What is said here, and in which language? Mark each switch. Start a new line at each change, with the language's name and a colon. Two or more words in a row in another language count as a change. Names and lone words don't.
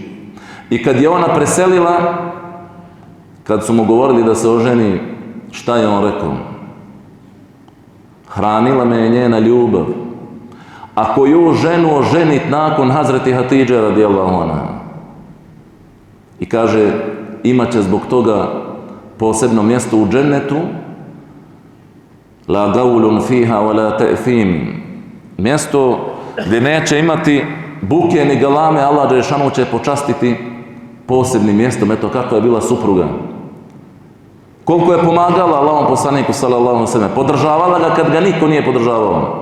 Bosnian: I kad je ona preselila, kad su mu govorili da se oženi, šta je on rekao? Hranila me je njena ljubav. A koju ženu oženit nakon Hazreti Hatidže
Arabic: رضي الله عنها?
Bosnian: I kaže, imat će zbog toga posebno mjesto u džennetu,
Arabic: لا غول فيها ولا تأثيم,
Bosnian: mjesto gdje neće imati buke ni galame,
Arabic: الله جل شأنه
Bosnian: će počastiti posebnim mjestom. Eto kako je bila supruga. Koliko je pomagala Allahom poslaniku
Arabic: صلى الله عليه وسلم,
Bosnian: podržavala ga kad ga niko nije podržavao.